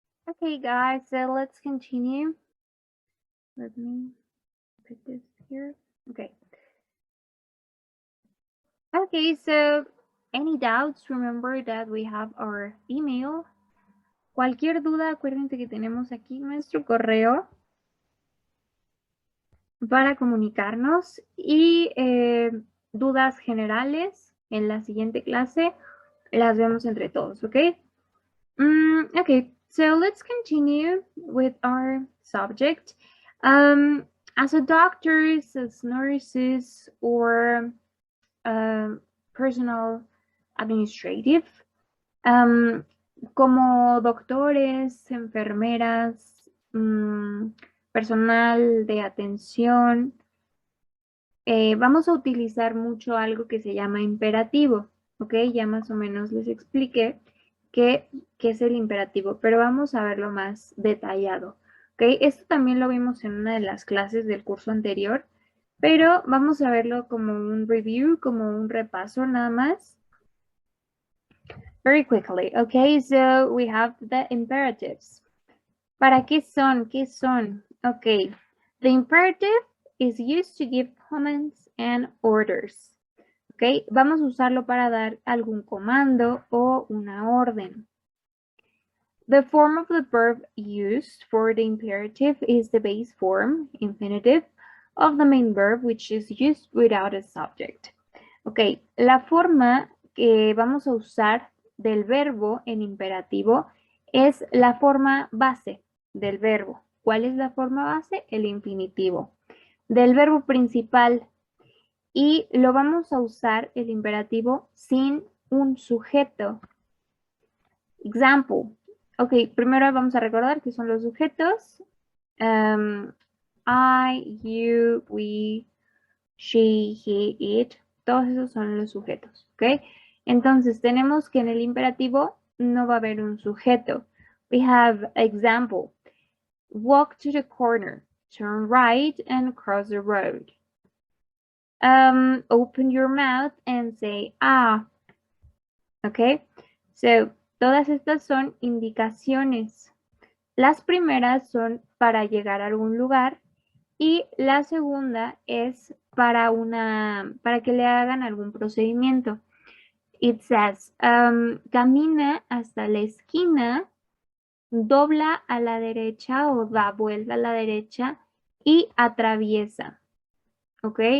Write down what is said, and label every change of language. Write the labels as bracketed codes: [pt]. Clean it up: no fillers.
[en] Okay, guys, so let's continue. Let me put this here. Okay. Okay, so any doubts, remember that we have our email. [es] Cualquier duda, acuérdense que tenemos aquí nuestro correo para comunicarnos y dudas generales en la siguiente clase las vemos entre todos, ¿ok? [en] Okay, so let's continue with our subject. As a doctors, as nurses, or personal administrative, [es] como doctores, enfermeras, personal de atención, vamos a utilizar mucho algo que se llama imperativo, ¿ok? Ya más o menos les expliqué qué es el imperativo, pero vamos a verlo más detallado, ¿ok? Esto también lo vimos en una de las clases del curso anterior, pero vamos a verlo como un review, como un repaso nada más. [en] Very quickly, okay? So we have the imperatives. [es] ¿Para qué son? ¿Qué son? [en] Okay. The imperative is used to give commands and orders. [es] Okay, vamos a usarlo para dar algún comando o una orden. [en] The form of the verb used for the imperative is the base form, infinitive, of the main verb, which is used without a subject. [es] Ok, la forma que vamos a usar del verbo en imperativo es la forma base del verbo. ¿Cuál es la forma base? El infinitivo. Del verbo principal. Y lo vamos a usar el imperativo sin un sujeto. Example. Ok, primero vamos a recordar que son los sujetos. I, you, we, she, he, it. Todos esos son los sujetos. Ok. Entonces tenemos que en el imperativo no va a haber un sujeto. [en] We have example. Walk to the corner. Turn right and cross the road. Open your mouth and say, ah. [es] Ok, so todas estas son indicaciones. Las primeras son para llegar a algún lugar y la segunda es para que le hagan algún procedimiento. [en] It says, [es] camina hasta la esquina, dobla a la derecha o da vuelta a la derecha y atraviesa. ¿Ok?